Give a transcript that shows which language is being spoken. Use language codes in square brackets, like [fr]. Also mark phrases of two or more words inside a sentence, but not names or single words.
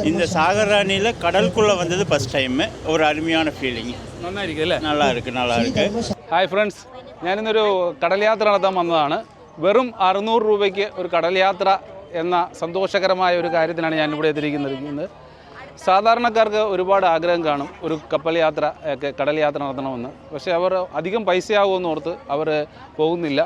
[ta] சாகர் ராணியில் கடலுக்குள்ளே வந்தது [en] first time. [ta] ஒரு அருமையான ஃபீலிங். [ml] നന്നായിരിക്കും അല്ലേ? [ta] நல்லா இருக்கு. [ml] ഹായ് ഫ്രണ്ട്സ്, ഞാനിന്നൊരു കടൽ യാത്ര നടത്താൻ വന്നതാണ്. വെറും 600 രൂപയ്ക്ക് ഒരു കടൽ യാത്ര എന്ന സന്തോഷകരമായ ഒരു കാര്യത്തിനാണ് ഞാനിവിടെ എത്തിയിരിക്കുന്നത്. സാധാരണക്കാർക്ക് ഒരുപാട് ആഗ്രഹം കാണും ഒരു കപ്പൽ യാത്ര ഒക്കെ കടൽ യാത്ര നടത്തണമെന്ന്. പക്ഷേ അവർ അധികം പൈസയാകുമെന്ന് ഓർത്ത് അവർ പോകുന്നില്ല.